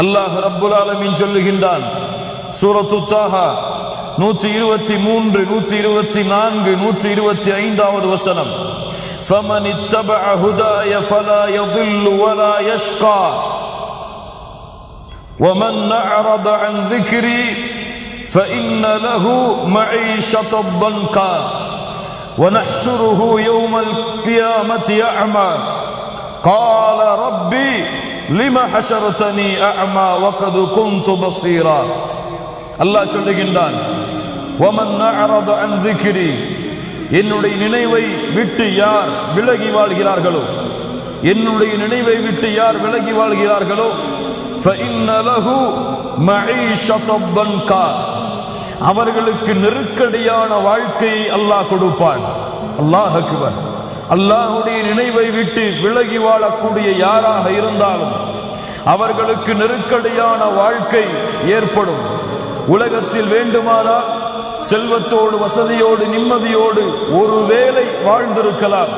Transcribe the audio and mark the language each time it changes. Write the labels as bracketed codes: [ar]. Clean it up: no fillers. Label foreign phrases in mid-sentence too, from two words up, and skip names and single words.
[ta] அல்லாஹ் [ar] رب العالمين [ta] சொல்லுகின்றான் சூரத்து தாஹா 123 124 125வது வசனம் [ar] فمن اتبع هداي فلا يضل ولا يشقى ومن أعرض عن ذكري فإن له معيشة ضنكا ونحشره يوم القيامة أعمى قال ربي لما حشرتني أعمى وقد كنت بصيرا [ta] الله சொல்லுகின்றான் [ar] ومن أعرض عن ذكري [ta] என்னுடைய நினைவை விட்டு யார் விலகி வாழ்கிறார்களோ என்னுடைய நினைவை விட்டு யார் விலகி வாழ்கிறார்களோ [ar] فإن له معيشة ضنكا [ta] அவர்களுக்கு நெருக்கடியான வாழ்க்கையை அல்லாஹ் கொடுப்பான். [ar] الله أكبر. [ta] அல்லாஹ்வுடைய நினைவை விட்டு விலகி வாழக்கூடிய யாராக இருந்தாலும் அவர்களுக்கு நெருக்கடியான வாழ்க்கை ஏற்படும். உலகத்தில் வேண்டுமானால் செல்வத்தோடு வசதியோடு நிம்மதியோடு ஒருவேளை வாழ்ந்திருக்கலாம்.